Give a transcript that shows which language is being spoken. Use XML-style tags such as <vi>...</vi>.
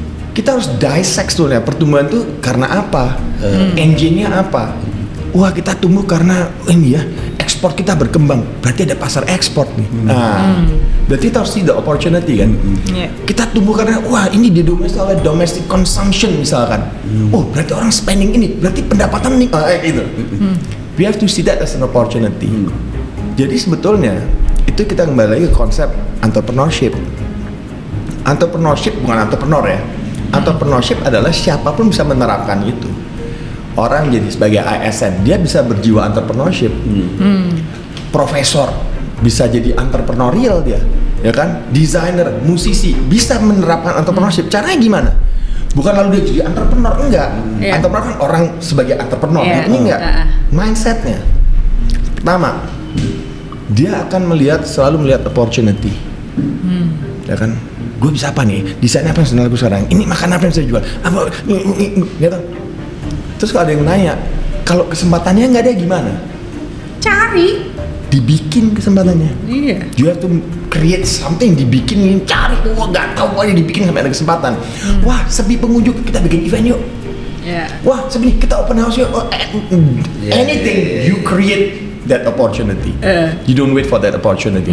<id>Kita harus dissect dulu ya, pertumbuhan itu karena apa? Engine-nya apa? Wah kita tumbuh karena ini ya, ekspor kita berkembang, berarti ada pasar ekspor nih. Nah, berarti kita harus see the opportunity kan. Kita tumbuh karena wah ini didominasi oleh domestic consumption misalkan. Oh berarti orang spending ini, berarti pendapatan nih gitu.</id> <en>We have to see that as an opportunity.</en> <id>Jadi sebetulnya itu kita kembali lagi ke konsep entrepreneurship. Entrepreneurship bukan entrepreneur ya. Entrepreneurship adalah siapapun bisa menerapkan itu. Orang jadi sebagai ASN, dia bisa berjiwa entrepreneurship. Profesor bisa jadi entrepreneurial dia, ya kan? Desainer, musisi bisa menerapkan entrepreneurship. Caranya gimana? Bukan lalu dia jadi entrepreneur, enggak. Entrepreneur kan orang sebagai entrepreneur, ini enggak. Mindsetnya, pertama, dia akan selalu melihat opportunity, ya kan? Gue bisa apa nih? Desain apa yang sedang laku sekarang? Ini makan apa yang saya jual? Apa? Gitu. Terus kalau ada yang nanya, kalau kesempatannya nggak ada gimana? Cari. Dibikin kesempatannya. Iya. You have to create something, dibikin, cari. Wah nggak tahu pokoknya dibikin sampai ada kesempatan. Wah sepi pengunjung, kita bikin event yuk. Wah sepi kita open house yuk.</id> <en>Anything you create that opportunity. You don't wait for that opportunity.</en>